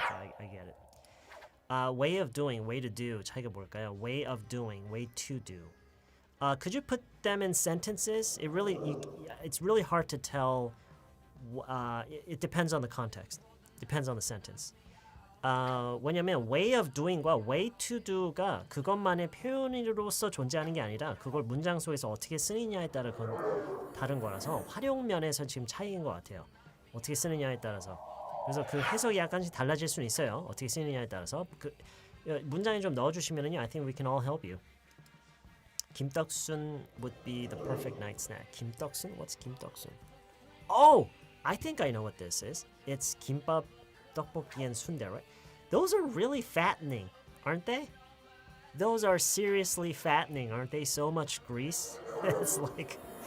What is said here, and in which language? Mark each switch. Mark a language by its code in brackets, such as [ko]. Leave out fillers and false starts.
[en] Okay, I get it. Way of doing, way to do. [ko] 차이가 뭘까요? [en] Way of doing, way to do. Could you put them in sentences? It's really hard to tell. It depends on the context. Depends on the sentence. [ko] 왜냐면 way of doing과 way to do가 그것만의 표현으로서 존재하는 게 아니라 그걸 문장 속에서 어떻게 쓰느냐에 따라 그건 다른 거라서 활용면에서 지금 차이인 것 같아요. 어떻게 쓰느냐에 따라서. 그래서 그 해석이 약간씩 달라질 수는 있어요. 어떻게 쓰느냐에 따라서. 문장에 좀 넣어주시면은요, [en] I think we can all help you. 김떡순 would be the perfect night snack. 김떡순? What's 김떡순? Oh! I think I know what this is. It's 김밥, 떡볶이, and 순대, right? Those are really fattening, aren't they? Those are seriously fattening, aren't they? So much grease. It's like